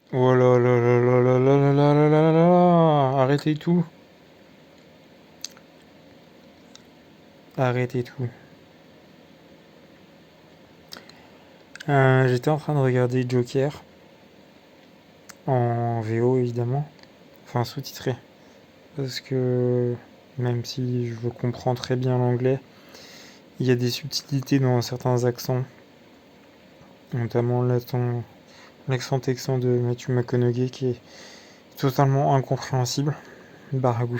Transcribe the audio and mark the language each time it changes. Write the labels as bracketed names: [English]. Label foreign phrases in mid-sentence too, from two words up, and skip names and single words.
[French] Oh là là là là là là là là là là là là. Arrêtez tout. Arrêtez tout. J'étais en train de regarder Joker en VO évidemment, enfin sous-titré, parce que même si je comprends très bien l'anglais, il y a des subtilités dans certains accents, notamment l'accent texan de Matthew McConaughey qui est totalement incompréhensible, baragouine.